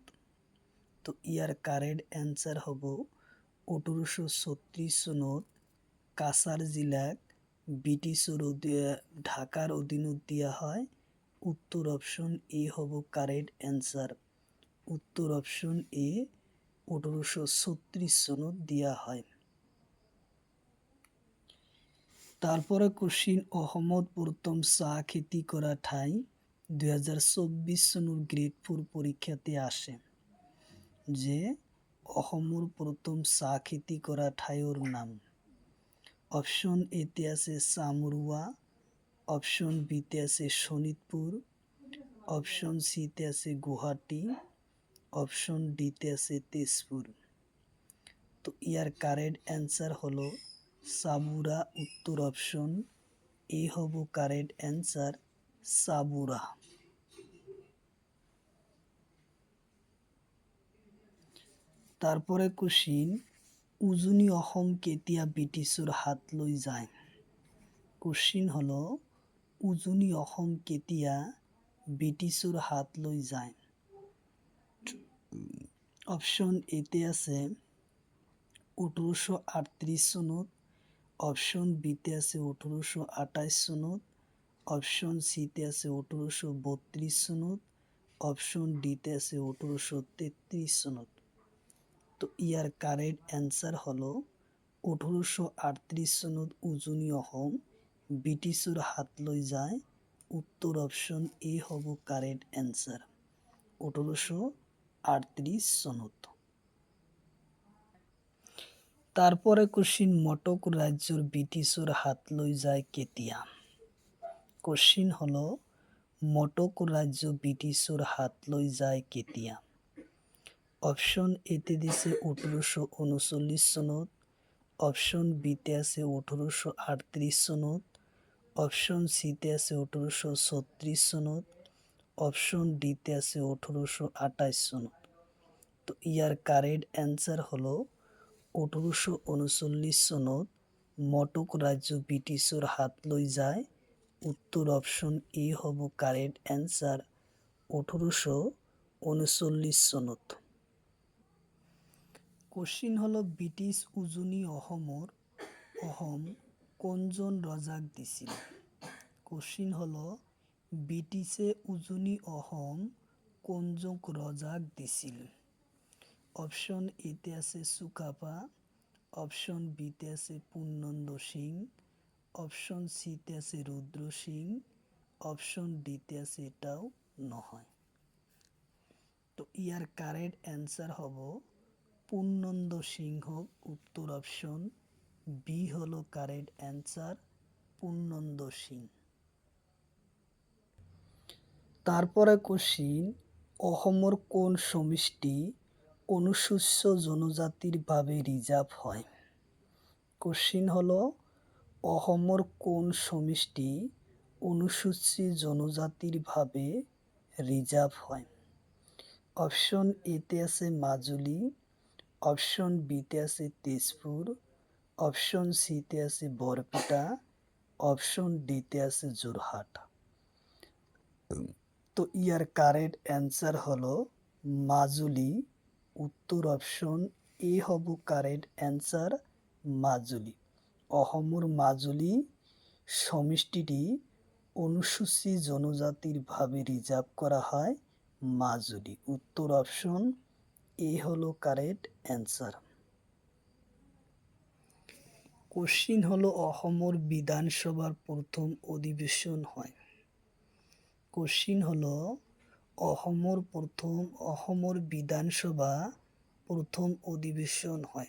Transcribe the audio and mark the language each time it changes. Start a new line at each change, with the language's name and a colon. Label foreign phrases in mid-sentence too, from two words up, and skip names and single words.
Bangla: তো ইয়ার
English: correct answer
Bangla: হব
Assamese: 1836 সনত কাছাড় জেলাক ব্রিটিশের ঢাকার অধীনত দেওয়া হয়।
Bangla: উত্তর অপশন এ হব
English: correct answer.
Bangla: উত্তর অপশন এ 1836 সনত দেওয়া হয়। তারপরে কোশ্চিন,
Assamese: অসমত প্রথম চাহ খেতি করা ঠাই 2024 সনের গ্রেড 4 পরীক্ষাতে আসে যে অসমৰ প্রথম চাহ খেতি করা ঠাইৰ নাম।
Bangla: অপশন এতে আছে চামৰুৱা, অপশন বিতে আছে শোণিতপুৰ, অপশন সিতে আছে গুৱাহাটী, অপশন ডিতে আছে তেজপুর। তো ইয়ার
English: correct answer
Bangla: হলো সাবুরা। উত্তর অপশন এ হব
English: correct answer,
Bangla: সাবুরা। তারপরে কোশ্চিন,
Assamese: উজনি অসম কেতিয়া ব্রিটিছৰ হাত লৈ যায়। কোশ্চিন হলো উজনি অসম কেতিয়া ব্রিটিছৰ হাত লৈ যায়।
Bangla: অপশন এতে আছে 1838 সনত, অপশন বিতে আছে 1828 সনত, অপশন সিতে আছে 1832 সনত, অপশন ডিতে আছে 1833 সনত। তো ইয়ার
English: correct answer
Bangla: হলো
Assamese: 1838 সনত উজনি অসম ব্রিটিছৰ হাত লৈ যায়।
Bangla: উত্তর অপশন এ হব
English: correct answer,
Bangla: 1838 সনত। তারপরে কোশ্চিন,
Assamese: মটক রাজ্যৰ ব্রিটিছৰ হাত লৈ যায় কেতিয়া। কোশ্চিন হলো মটক রাজ্য ব্রিটিছৰ হাত লৈ যায় কেতিয়া।
Bangla: অপশন এতে দিছে 1839 সনত, অপশন বিতে আছে 1838 সনত, অপশন সিতে আছে 1836 সনত, অপশন ডিতে আছে 1828 সনত। তো ইয়ার
English: correct answer
Bangla: হলো
Assamese: 1839 সনত মটক রাজ্য ব্রিটিছৰ হাত লৈ যায়।
Bangla: উত্তর অপশন এ হব
English: correct answer,
Bangla: 1839 সনত।
Assamese: কোশ্চিন হলো ব্রিটিছ উজনি অসম কোনজন ৰজাক দিছিল। কোশ্চিন হলো ব্রিটিছে উজনি অসম কোনজন ৰজাক দিছিল।
Bangla: অপশন এতে আছে চুকাফা, অপশন বিতে আছে পূৰ্ণচন্দ্ৰ সিং, অপশন সিতে আছে রুদ্র সিং, অপশন ডিতে আছে
Assamese: এটাও নহয়।
Bangla: তো ইয়ার
English: correct answer
Bangla: হব পূর্ণচন্দ্র সিংহ। উত্তর অপশন বি হলো
English: correct answer,
Bangla: পূর্ণচন্দ্র সিং। তারপরে কোশ্চিন,
Assamese: অসমৰ কোন সমষ্টি অনুসূচিত জনজাতির ভাবে রিজার্ভ হয়। কোশ্চিন হলো অসমৰ কোন সমষ্টি অনুসূচিত জনজাতির ভাবে রিজার্ভ হয়?
Bangla: অপশন এতে আছে মাজুলি, অপশন বিতে আছে তেজপুর, অপশন সিতে আছে বরপেটা, অপশন ডিতে আছে যোরহাট। তো ইয়ার
English: correct answer
Bangla: হলো মাজুলি। উত্তর অপশন এ হব
English: correct answer,
Bangla: মাজুলি।
Assamese: অসমৰ মাজুলি সমষ্টিটি অনুসূচী জনজাতির ভাবে রিজার্ভ করা হয় মাজুলি।
Bangla: উত্তর অপশন এ হলো
English: correct answer.
Assamese: কোশ্চিন হলো অসমৰ বিধানসভার প্রথম অধিবেশন হয়। কোশ্চিন হলো অসমৰ বিধানসভা প্রথম অধিবেশন হয়।